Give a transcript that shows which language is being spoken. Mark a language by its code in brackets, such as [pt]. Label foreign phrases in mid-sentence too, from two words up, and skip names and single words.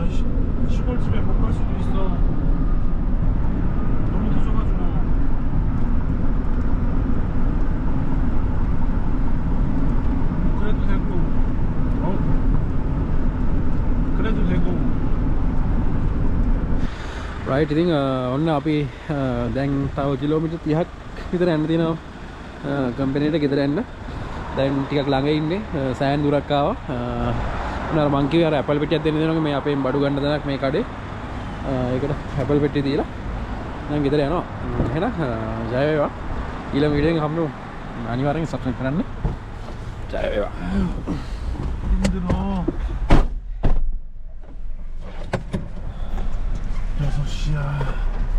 [ko] 아니, 시골집에 못 갈 수도 있어. 너무 늦어가지고. 그래도 되고. 그래도 되고. [si] රයිට් ඉතින් ඔන්න අපි දැන් තව කිලෝමීටර් 30ක් විතර යන්න තියෙනවා කම්පැනිට ගෙදර යන්න. දැන් ටිකක් ළඟ ඉන්නේ සෑහෙන දුරක් ආවා. මොනවා මං කිව්වේ අර ඇපල් පෙට්ටියක් දෙන්න දෙනවා මේ අපෙන් බඩු ගන්න තැනක් මේ කඩේ. ඒකට ඇපල් පෙට්ටිය දීලා දැන් ගෙදර යනවා. එහෙනම් ජය වේවා. ඊළඟ වීඩියෝ එකෙන් හම්බෙමු. අනිවාර්යෙන් සබ්ස්ක්‍රයිබ් කරන්න. ජය වේවා. [ko] 힘들어. 6시야.